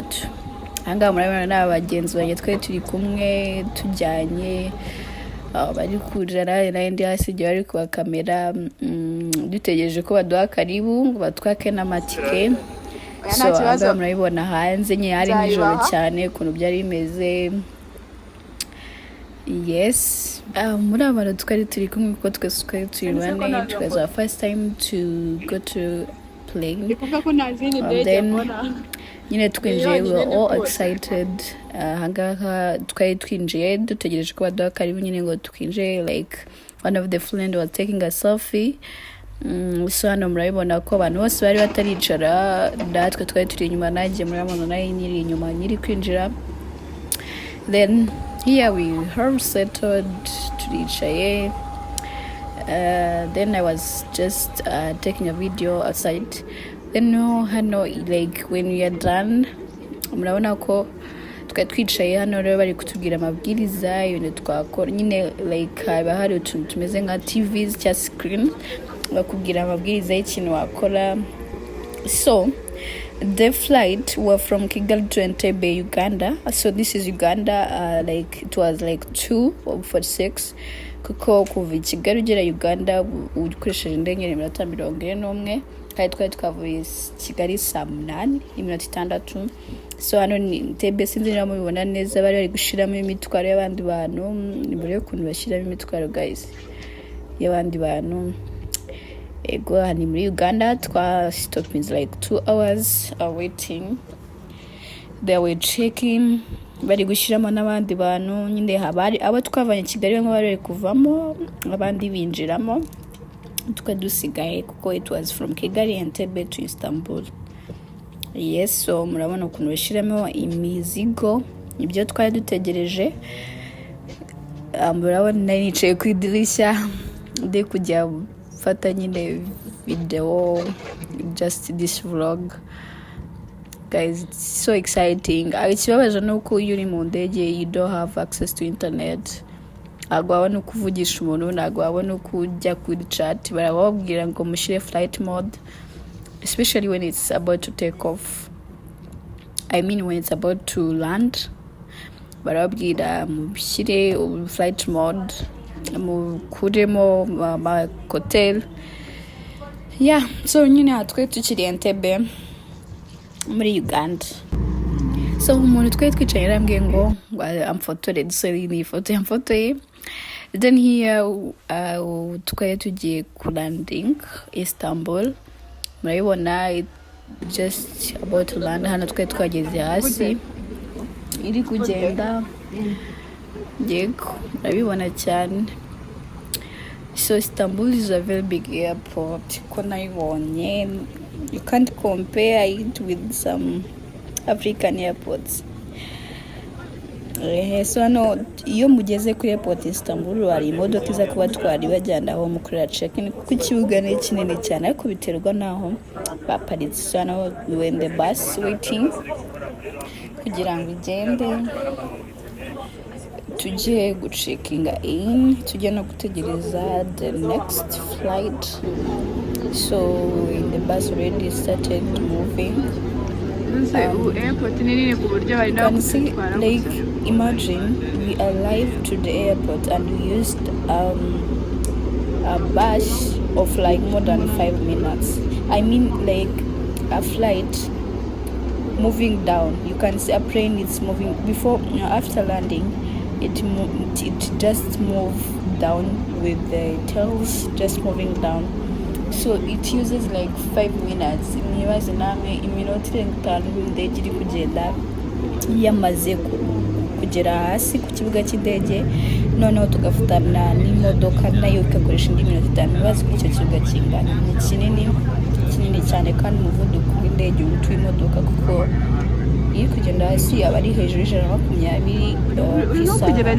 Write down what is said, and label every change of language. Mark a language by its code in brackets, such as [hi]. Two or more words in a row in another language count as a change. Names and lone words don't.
[rw] Ahangaha murabona n'abagenzi banjye twari turi kumwe tujyanye bari kurara n'indi hasi igihe bari kuba kamera dutegereje ko baduha karibu ngo batwake n'amatike. So ahangaha murabibona hanze nyine hari nijoro cyane ukuntu byari bimeze. Yes, muri abantu twari turi kumwe kuko twese twari turi bane. [en] It was our first time to go to plane. [rw] Then nyine twinjiye, [en] we were all excited. [rw] Ahangaha twari twinjiye dutegereje ko baduha karibu nyine ngo twinjiye, [en] like one of the friend was taking a selfie. [rw] So hano murabibona ko abantu bose bari bataricara, natwe twari turi inyuma, nanjye murabona nayo nyiri inyuma nyiri kwinjira. [en] Then here we have settled turicaye. Then I was just taking a video outside. [rw] Then hano [en] like when we are done [rw] murabona ko twicaye hano rero bari kutubwira amabwiriza ibintu twakora nyine, like haba hari utuntu tumeze nka TVs cya screen bakubwira amabwiriza y'ikintu wakora. [en] So the flight were from Kigali to Entebbe, Uganda. So this is Uganda. Like it was like 2:46 [rw] kuko kuva Kigali ugera Uganda ukoresheje indege n'iminota 41 kandi twari twavuye Kigali saa 8:06. So hano ni Entebbe, sinzi niba mubibona neza, bari gushiramo imitwaro y'abandi bantu. Mbere yo kuntu bashiramo imitwaro guys y'abandi bantu. Ego ni muri Uganda. [en] Twa stop means like 2 hours waiting. They were checking, [rw] bari gushiramo n'abandi bantu nyine, habari abo twavanye Kigali bamwe bari kuvamo abandi binjiramo, tukadusigaye kuko [en] it was from Kigali Entebbe to Istanbul. [rw] Yes, so murabona ukuntu bashiramo imizigo, ibyo twari dutegereje. Murabona nari nicaye ku idirishya ndi kujya fata nyine video, [en] just this vlog guys. It's so exciting. [rw] Ikibabaje nuko iyo uri mu ndege [en] you don't have access to internet, [rw] ntabwo wabona uko uvugisha umuntu, ntabwo wabona uko ujya kuri chat. Barababwira ngo mushire [en] flight mode, especially when it's about to take off. I mean when it's about to land, [rw] barababwira mushyire [en] flight mode, [rw] mukuremo hotel. Yeah, so nyine hatwe tukiri Entebbe muri Uganda. So umuntu twari twicaye yarambwiye ngo amfotore, dusore ni ifoto yamfotoye. Then here twari tugiye ku landing Istanbul. [en] Murabibona just about to land. [rw] Hano twari twageze hasi iri kugenda, yego murabibona cyane. [en] So Istanbul is a very big airport. You can't compare it with some African airports. [rw] So hano iyo mugeze kuri airport Istanbul hari imodoka iza kubatwara ibajyana aho mukorera check-in kuko ikibuga ni kinini cyane, ariko biterwa naho baparitse. [en] So hano we were in the bus waiting [rw] kugira ngo igende tujye gucekinga in, tujye no gutegereza [en] the next flight. So in the bus already started moving. You can see, like, imagine we arrived to the airport and we used a bus of like more than 5 minutes. I mean like a flight moving down. You can see a plane is moving before, after landing it just moved down with the tails just moving down. So it uses like 5 minutes. [rw] Nibaze namwe iminota 5 indege iri kugenda yamaze kugera hasi ku kibuga cy'indege, noneho tugafatana n'imodoka nayo ikakoresha indi minota 5. Nibaze ko icyo kibuga kingana ni kinini cyane, kandi umuvuduko w'indege utuye imodoka kuko iri kugenda hasi aba ari hejuru y'120 ku isaha.